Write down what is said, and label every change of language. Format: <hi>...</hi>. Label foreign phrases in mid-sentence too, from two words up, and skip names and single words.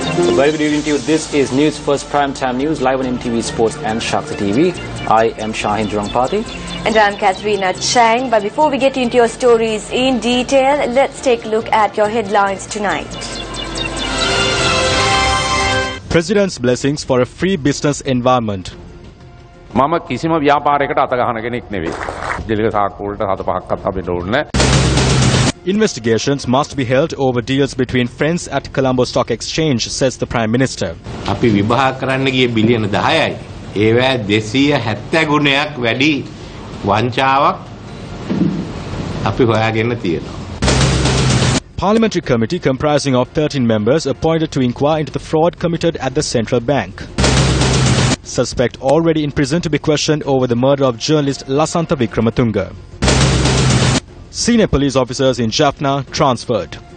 <en>Very good evening to you. This is News First Primetime News, live on MTV Sports and Shakti TV. I am Shahin Jurangpati. And I'm Katharina Chang. But before we get into your stories in detail, let's take a look at your headlines tonight. President's blessings for a free business environment.</en> <si>මම කිසිම ව්‍යාපාරයකට අත ගහන කෙනෙක් නෙවෙයි. ජීලික සාක්කුවලට 7-5ක්වත් අපි නෝන්නේ.</si> <en>Investigations must be held over deals between friends at Colombo Stock Exchange, says the Prime Minister.</en> <si>අපි විභාග කරන්න ගියේ බිලියන 10යි. ඒවැ 270 ගුණයක් වැඩි වංචාවක් අපි හොයාගෙන තියෙනවා.</si> <en>Parliamentary committee comprising of 13 members appointed to inquire into the fraud committed at the central bank. Suspect already in prison to be questioned over the murder of journalist Lasantha Wickrematunge. Senior police officers in Jaffna transferred.</en>